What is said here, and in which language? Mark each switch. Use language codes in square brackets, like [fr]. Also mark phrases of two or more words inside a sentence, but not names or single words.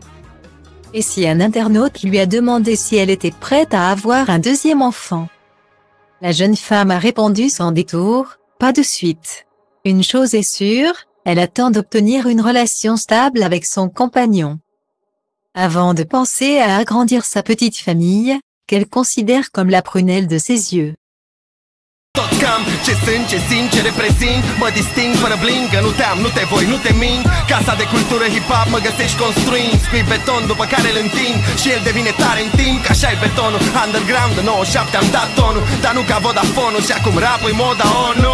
[fr] Et si un internaute lui a demandé si elle était prête à avoir un deuxième enfant, la jeune femme a répondu sans détour: « Pas de suite. Une chose est sûre, elle attend d'obtenir une relation stable avec son compagnon, avant de penser à agrandir sa petite famille, qu'elle considère comme la prunelle de ses yeux. » [ro] Toți cam ce sunt, ce simt, ce reprezint. Mă disting fără bling, că nu te-am, nu te voi, nu te mint. Casa de cultură hip-hop mă găsești construind. Scui beton după care îl întind și el devine tare în timp. Că așa e betonul, underground de 97 am dat tonul. Dar nu ca Vodafone-ul și acum rap-ul moda ONU.